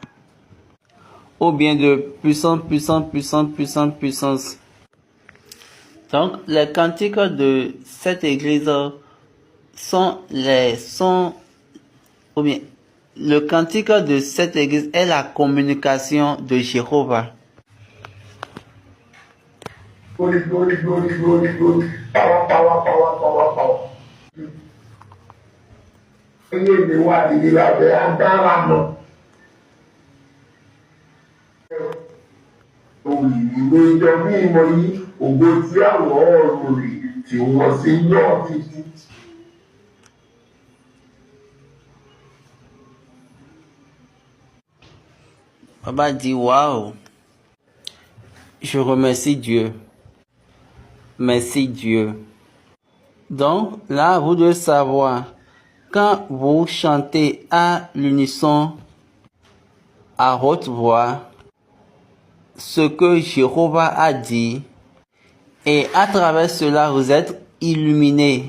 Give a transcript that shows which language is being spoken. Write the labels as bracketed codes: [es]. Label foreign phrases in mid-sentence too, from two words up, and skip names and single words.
[fr] Ou bien de puissance, puissance, puissance, puissance, puissance. Donc les cantiques de cette église ou bien le cantique de cette église est la communication de Jéhovah. [en] Glory, glory, glory, glory, glory. Power, power, power, power, power. [yo] Ilé mi wà níbi lábẹ́ agbára náà. Òyìnbó ìjọ ní ìmọ̀ yìí, ògo tí àwọn ọ̀rọ̀ rè tí wọ́n sì yọ̀ títí. [fr] Baba dit, waouh, je remercie Dieu. Merci Dieu. Donc là, vous devez savoir, quand vous chantez à l'unisson, à haute voix, ce que Jéhovah a dit, et à travers cela, vous êtes illuminés.